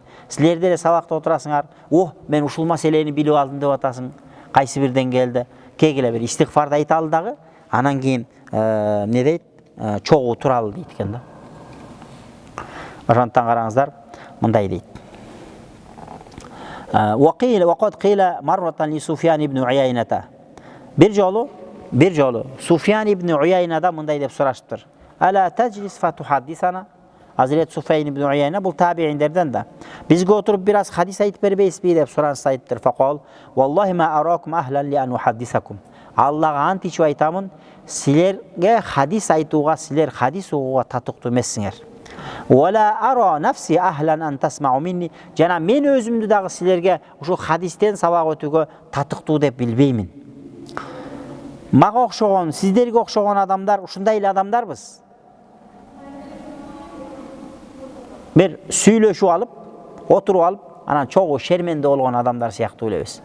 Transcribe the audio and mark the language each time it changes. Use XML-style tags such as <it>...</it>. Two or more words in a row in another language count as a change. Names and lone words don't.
<ky>Силер деле сабакта отурасыңар, мен ушул маселени билип алдым деп атасың. Кайсы бир деңгээлде келгиле бир истигфарды айталы дагы, анан кийин эмне дейт? Чогуу туралы дейт экен да. Ошондон караңыздар, мындай дейт.</ky> <ar>وقد قيل مرة لسفيان بن عيينة.</ar> <ky>Bir жолу Sufyan ibn Uyaynadan мындай деп сурашыптыр.</ky> <ar>ألا تجلس فتحدثنا.</ar> <ky>Hazreti Sufyan ibn Uyayna бул табииндерден да. Бизге отуруп бир аз хадис айтып бербейсизби деп суранса айттыр.</ky> <ar>فقال والله ما أراكم أهلا لأن أحدثكم."</ar> <ky>Аллага ант ичип айтамын, силерге хадис айтууга, силер хадис угууга татыктуу эмессиңер.</ky> <ar>ولا أرى نفسي أهلا أن تسمعوا مني.</ar> <ky>Жана мен өзүмдү дагы силерге ушул хадистен сабак өтүүгө татыктуу деп билбеймин. Мага окшогон, сиздерге окшогон адамдар ушундай эле адамдарбыз. Бир сүйлөшүп алып, отуруп алып, анан чогуу шерменде болгон адамдар сыяктуу элебиз.</ky>